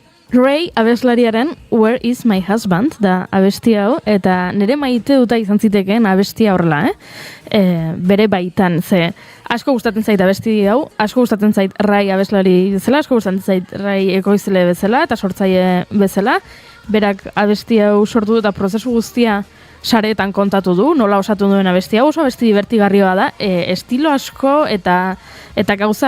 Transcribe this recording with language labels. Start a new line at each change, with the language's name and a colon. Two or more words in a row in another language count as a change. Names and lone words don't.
Basque: Ray abeslariaren Where is my husband da abesti hau, eta nire maite duta izan zitekeen abestia horrela, bere baitan, ze Asko gustatzen zait abesti hau, asko gustatzen zait Rai abeslari bezala, asko gustatzen zait Rai ekoizle bezala eta sortzaile bezala. Berak abesti hau sortu du eta prozesu guztia sareetan kontatu du, nola osatu duen abesti hau, oso abesti divertigarria da, estilo asko eta gauza